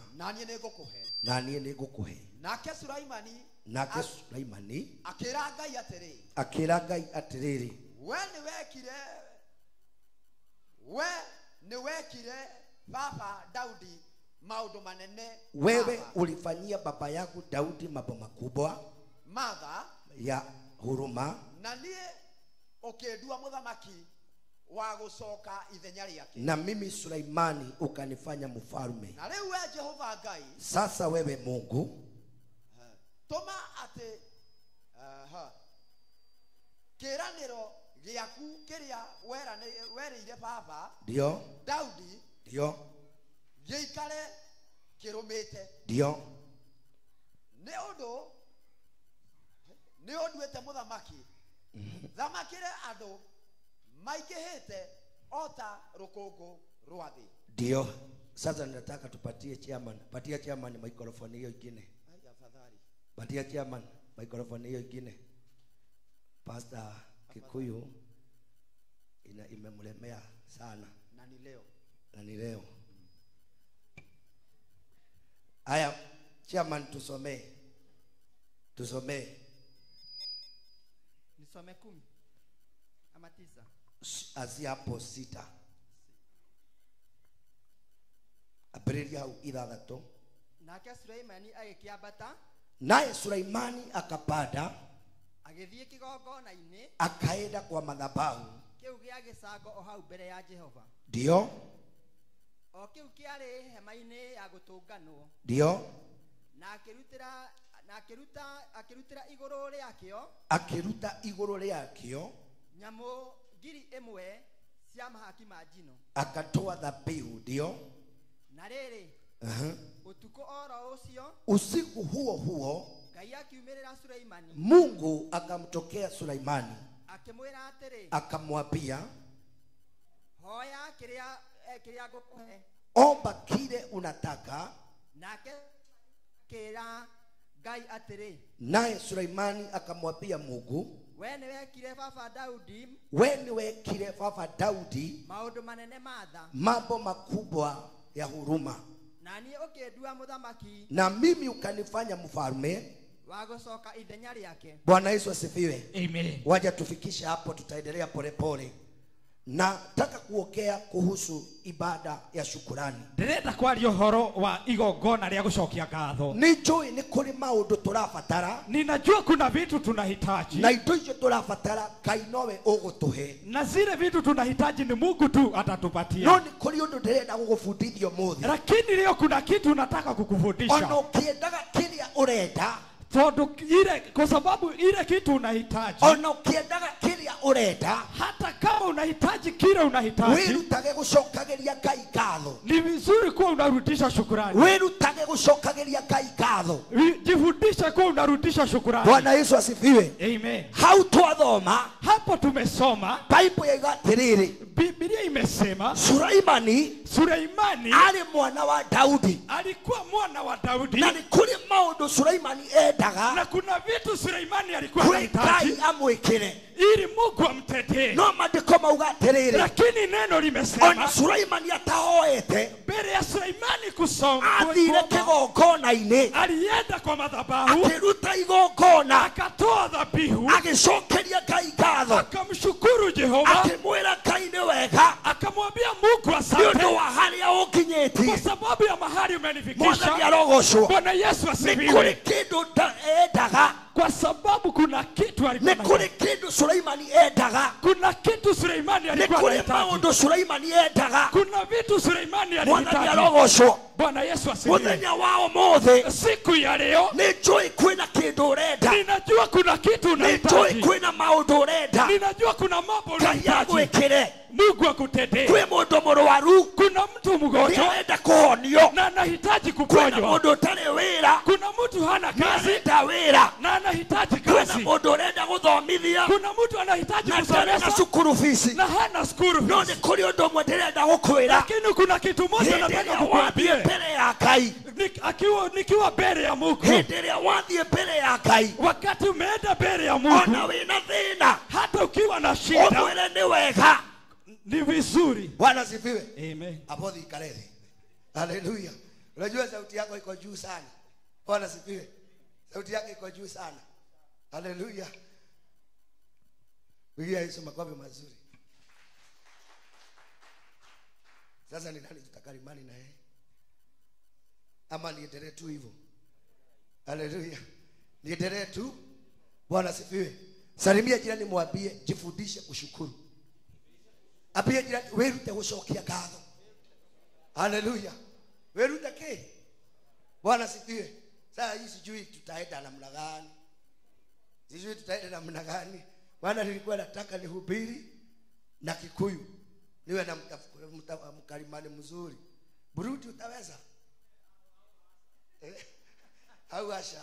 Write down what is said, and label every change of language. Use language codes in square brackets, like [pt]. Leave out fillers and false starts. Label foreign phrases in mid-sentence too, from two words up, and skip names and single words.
[ki] na niĩ nĩngũkũhe. na niĩ nĩngũkũhe. Nake Sulaimani Nake Sulaimani akĩra Ngai atĩrĩ, akĩra Ngai atĩrĩrĩ, we nĩwekire baba Daudi maũndũ manene, [sw] wewe ulifanyia baba yangu Daudi mambo makubwa [ki] matha [sw] ya huruma, [ki] na niĩ ũkĩndua mũthamaki wa gũcoka ithenya rĩake. [sw] na mimi Sulaimani ukanifanya mfalme. [ki] Na rĩu we Jehova Ngai, [sw] Sasa wewe Mungu, [ki] tũma atĩ kĩĩranĩro gĩaku kĩrĩa werĩire baba [sw] ndio Daudi ndio [ki] gĩikare kĩrũmĩte, [sw] ndio [ki] nĩ ũnduĩte mũthamaki thamakĩre andũ maingĩhĩte o ta rũkũngũ rwa thĩ. [sw] ndio. Sasa nataka tupatie chairman, patia chairman microphone hiyo ingine. Afadhali Patia chairman microphone hiyo ingine. Pastor Kikuyu imemlemea sana na ni leo. na ni leo. Aya, chairman tusomee. Nisome 10 ama 9. Azia hapo 6. [ki] ambĩrĩria hau ithathatũ. Nake Suleimani agĩkĩambata [sw] Naye Sulaimani akapanda [ki] agĩthiĩ kĩgongona-inĩ [sw] akaenda kwa madhabahu. [ki] kĩu gĩa gĩcango o hau mbere ya Jehova. [sw] Ndio, [ki] O kĩu kĩarĩ hema-inĩ ya gũtũnganwo, [sw] ndio, [ki] na akĩrutĩra igũrũ rĩakĩo akĩruta igũrũ rĩakĩo nyamũ 1,000 cia mahaki ma njino. [sw] akatoa dhabihu. Ndio, [ki] Na rĩrĩ, ũtukũ o ro ũcio [sw] usiku huo huo [ki] Ngai akiumĩrĩra Suleimani [sw] Mungu akamtokea Sulaimani [ki] akĩmwĩra atĩrĩ, [sw] akamwambia, [ki] hoya kĩrĩa ngũkũhe. [sw] omba kile unataka. [ki] Nake akĩĩra Ngai atĩrĩ, [sw] Naye Sulaimani akamwambia Mungu, [ki] we nĩwekire baba Daudi we niwekire baba Daudi maũndũ manene ma tha, [sw] mambo makubwa ya huruma, [ki] na niĩ ũkĩndua mũthamaki [sw] na mimi ukanifanya mfalme. [ki] wa gũcoka ithenya rĩake. [sw] Bwana Yesu asifiwe. Amen. Waja tufikishe hapo, tutaendelea polepole. Nataka kuongea kuhusu ibada ya shukurani. [ki] Ndirenda kwaria uhoro wa igongona rĩa gucokia ngatho. Nijui ni kuri maundu turabatara, [sw] Ninajua kuna vitu tunahitaji, [ki] na indo icio turabatara Ngai nowe ugutuhe. [sw] na zile vitu tunahitaji ni Mungu tu atatupatia. [ki] No ni kuri undu ndirenda gugubundithia umuthi. [sw] Lakini leo kuna kitu nataka kukufundisha. [ki] Ono kiendaga kiria urenda, [sw] Todo ile, kwa sababu ile kitu unahitaji, [ki] ono kiendaga kiria urenda, [sw] hata kama unahitaji kile unahitaji, [ki] wirutage gucokagiria Ngai ngatho. [sw] ni vizuri kuwa unarudisha shukrani. [ki] Wirutage gucokagiria Ngai ngatho. [sw] Jifundishe kuwa unarudisha shukrani. Bwana Yesu asifiwe. Amen. [ki] Hau twathoma [sw] Hapo tumesoma [ki] Bible yaiga atiriri, [sw] Biblia imesema Sulaimani Suleimani [ki] ari mwana wa Daudi, [sw] alikuwa mwana wa Daudi, [ki] na ni kuri maundu Sulaimani endaga [sw] na kuna vitu Suleimani alikuwa [ki] kuri [sw] anahitaji [ki] Ngai amwikire. [sw] ili Mungu amtetee. [ki] No maandiko mauga atiriri, [sw] Lakini neno [ki] ona [sw] limesema [ki] Sulaimani atahoete [sw] mbele ya Suleimani kusoma [ki] athire kigongona-ini, [sw] alienda kwa madhabahu [ki] akiruta igongona, [sw] akatoa dhabihu, [ki] agicokeria Ngai ngatho, [sw] akamshukuru Jehova, [ki] akimwira Ngai ni wega [sw] akamwambia Mungu [ki] ni [sw] asante [ki] undu wa haria ukinyitie. [sw] kwa sababu ya mahali [ki] Mwathani [sw] umenifikisha. [ki] arogocwo. [sw] Bwana Yesu [ki] Ni kuri [sw] asifiwe. [ki] kindu endaga, [sw] Kwa sababu kuna kitu alikuwa [ki] ni kuri [sw] anahitaji. [ki] kindu Sulaimani endaga, [sw] Kuna kitu Suleimani [ki] ni [sw] alikuwa [ki] kuri [sw] anahitaji. [ki] maundu Sulaimani endaga. [sw] Kuna vitu Suleimani [ki] Mwathani [sw] alihitaji. [ki] arogocwo. [sw] Bwana Yesu asifiwe. [ki] Muthenya wa umuthi [sw] Siku ya leo [ki] ni njui kwina kindu urenda, [sw] ninajua kuna kitu [ki] ni njui [sw] unahitaji. [ki] kwina maundu urenda [sw] Ninajua kuna mambo [ki] Ngai [sw] unahitaji. [ki] agwikire. [sw] Mungu akutetee. [ki] Kwi mundu murwaru [sw] Kuna mtu mgonjwa [ki] niarenda kuhonio, [sw] na anahitaji [ki] kwina [sw] kuponywa. [ki] mundu utari wira [sw] Kuna mtu hana kazi [ki] niarenda wira, [sw] na anahitaji [ki] kwina [sw] kazi. [ki] mundu urenda guthomithia [sw] Kuna mtu anahitaji [ki] na ndarĩ na [sw] kusomesha [ki] cukuru fici. [sw] na hana skuru [ki] No [sw] fees. [ki] nĩ kũrĩ ũndũ ũmwe ndĩrenda gũkwĩra, [sw] Lakini kuna kitu moja [ki] hĩndĩ [sw] nataka [ki] ĩrĩa wathiĩ [sw] kukuambia. [ki] mbere ya Ngai, [sw] Nikiwa mbele ya Mungu, [ki] hĩndĩ ĩrĩa wathiĩ mbere ya Ngai, [sw] wakati umeenda mbele ya [ki] ona [sw] Mungu, [ki] wĩna thĩna [sw] hata ukiwa na shida, [ki] ũmwĩre nĩ wega. [sw] ni vizuri. Bwana asifiwe. Amen. Hapo ikalele. Haleluya. Unajua sauti yako iko juu sana. Bwana asifiwe. Sauti yako iko juu sana. Haleluya. Pigia Yesu makofi mazuri. Sasa ni nani tutakalimani na yeye? Ama niendelee tu hivyo? Haleluya. Niendelee tu. Bwana asifiwe. Salimia jirani, mwambie jifundishe kushukuru. [ki] Apia jirani, werute gucokia ngatho. Haleluya. Werute ke? [sw] Bwana asifiwe. Sasa hii sijui tutaenda namna gani. Sijui tutaenda namna gani. Maana nilikuwa nataka nihubiri na Kikuyu. Niwe na mkalimani mzuri. Burundi utaweza? Au asha?